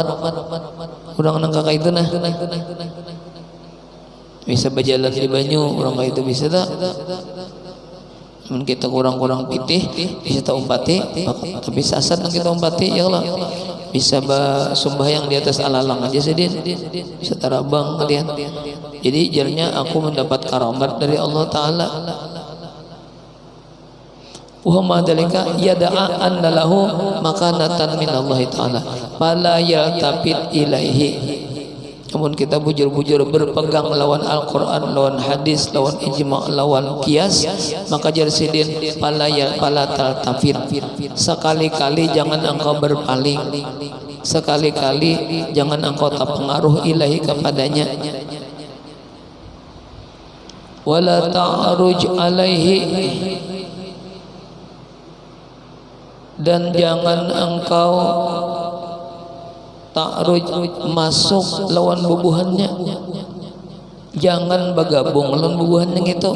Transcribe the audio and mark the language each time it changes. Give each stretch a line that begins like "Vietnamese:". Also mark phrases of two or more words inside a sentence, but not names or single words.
Banjar: Orang nang kakak itu bisa berjalan di banyu, orang kakak itu bisa tak? Kita kurang-kurang pitih bisa tak umpati, tapi sasat nang kita umpati
Arabic: يا الله.
Banjar: Bisa sembahyang di atas alalang aja sedih setara bang kalian. Jadi jarnya aku mendapat karamat dari Allah Ta'ala.
Arabic: وما ذلك يدعى أن له مكانة من الله تعالى فلا يلتفت إليه,
Banjar: Namun kita bujur-bujur berpegang lawan Al-Quran, lawan hadis, lawan ijma', lawan kias, maka jar sidin
Arabic: فلا تلتفت,
Banjar: sekali-kali jangan engkau berpaling, sekali-kali jangan engkau terpengaruh ilahi kepadanya.
Arabic: ولا تعرج عليه,
Banjar: dan jangan engkau ta'ruj masuk lawan bubuhannya, jangan bergabung lawan bubuhannya itu.